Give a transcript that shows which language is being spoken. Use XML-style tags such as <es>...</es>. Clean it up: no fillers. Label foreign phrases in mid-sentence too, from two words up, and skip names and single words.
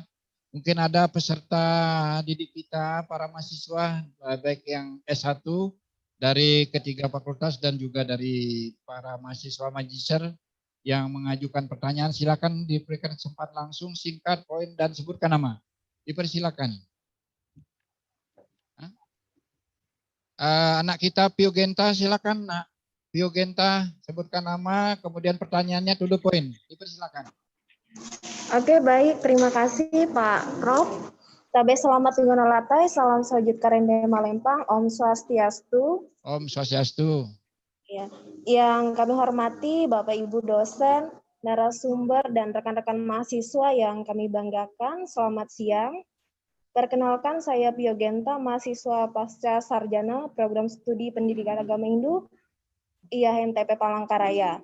<id>Mungkin ada peserta didik kita, para mahasiswa, baik yang S1 dari ketiga fakultas dan juga dari para mahasiswa magister yang mengajukan pertanyaan. Silakan diberikan kesempatan langsung, singkat, poin, dan sebutkan nama. Dipersilakan. Anak kita Pio Genta, silakan Nak. Pio Genta, sebutkan nama, kemudian pertanyaannya</id> <en>to the point.</en> <id>Dipersilakan. Oke, baik. Terima kasih Pak Prof.</id> <nij>Tabe selamat minggu latai, salam sojud karende Malempang,</nij> <sa>Om Swastiastu. Om Swastiastu.</sa> <id>Ya. Yang kami hormati Bapak Ibu dosen, narasumber, dan rekan-rekan mahasiswa yang kami banggakan, selamat siang. Perkenalkan saya Pio Genta, mahasiswa pasca sarjana Program Studi Pendidikan Agama Hindu IAHMTP Palangkaraya.</id>